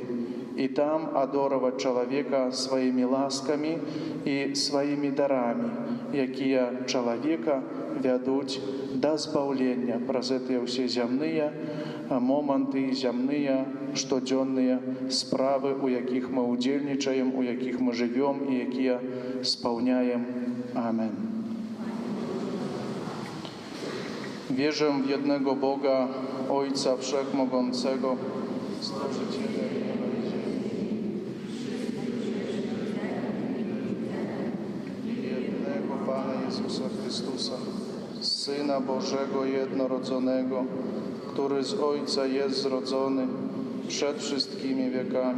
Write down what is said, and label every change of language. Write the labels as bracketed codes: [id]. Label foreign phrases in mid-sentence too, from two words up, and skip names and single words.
[be] І там адораваць чалавека сваімі ласкамі і сваімі дарамі, якія чалавека вядуць да збаўлення праз гэтыя ўсе зямныя моманты, зямныя штодзённыя справы, у якіх мы ўдзельнічаем, у якіх мы жывём і якія спаўняем. [pl] Amen. Wierzę w jednego Boga, Ojca Wszechmogącego, Stworzyciela nieba i ziemi, i jednego Pana Jezusa Chrystusa, Syna Bożego jednorodzonego, który z Ojca jest zrodzony przed wszystkimi wiekami.